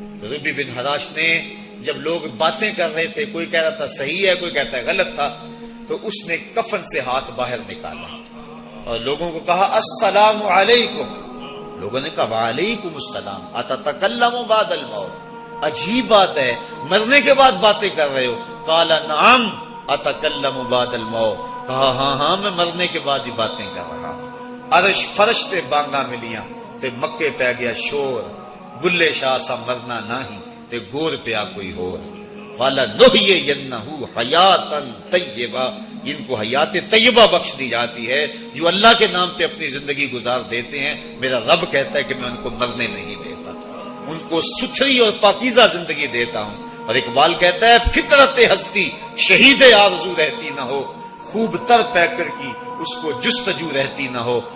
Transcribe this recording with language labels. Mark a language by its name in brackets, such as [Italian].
[Urdu] ربی بن حراش نے جب لوگ باتیں کر رہے تھے، کوئی کہہ رہا تھا صحیح ہے کوئی کہتا ہے غلط تھا، تو اس نے کفن سے ہاتھ باہر نکالا اور لوگوں کو کہا السلام علیکم. لوگوں نے کہا [Arabic] وعلیکم السلام اتتکلم بعد الموت. [Urdu] عجیب بات ہے، مرنے کے بعد باتیں کر رہے ہو. [Arabic] قال نعم اتکلم بعد الموت. [Urdu] کہا ہاں میں مرنے کے بعد ہی باتیں کر رہا ہوں. [Punjabi] عرش فرش تے بانگا ملیاں تے مکے پہ گیا شور. بلے شاہ سا مرنا نہیں تے گور پیا کوئی ہور. [Arabic] فَلَنُحْيِيَنَّهُ حَيَاتًا طَيِّبَةً، [Urdu] ان کو حیات طیبہ بخش دی جاتی ہے جو اللہ کے نام پہ اپنی زندگی گزار دیتے ہیں. میرا رب کہتا ہے کہ میں ان کو مرنے نہیں دیتا، ان کو ستھری اور پاکیزہ زندگی دیتا ہوں. اور اقبال کہتا ہے فطرت ہستی شہید آرزو رہتی نہ ہو، خوب تر پیکر کی اس کو جستجو رہتی نہ ہو.